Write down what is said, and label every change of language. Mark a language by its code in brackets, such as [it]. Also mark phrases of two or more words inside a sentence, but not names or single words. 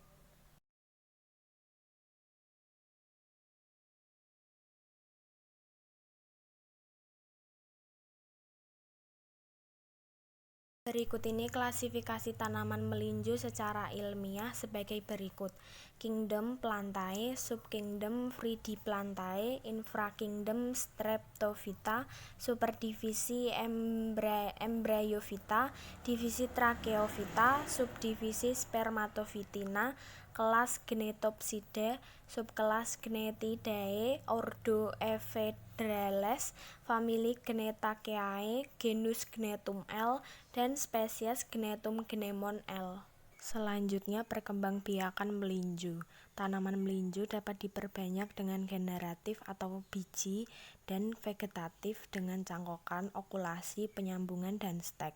[id] Berikut ini klasifikasi tanaman melinjo secara ilmiah sebagai berikut: Kingdom Plantae, Subkingdom Fridiplantae, Infrakingdom Streptophyta, Superdivisi Embryophyta, Divisi Tracheophyta, Subdivisi Spermatophytina, Kelas Gnetopsida, Subkelas Gnethidae, Ordo Ephedrales, Famili Gnethaceae, Genus Gnetum L, dan spesies Gnetum gnemon L. Selanjutnya, perkembangbiakan melinjo. Tanaman melinjo dapat diperbanyak dengan generatif atau biji dan vegetatif dengan cangkokan, okulasi, penyambungan, dan stek.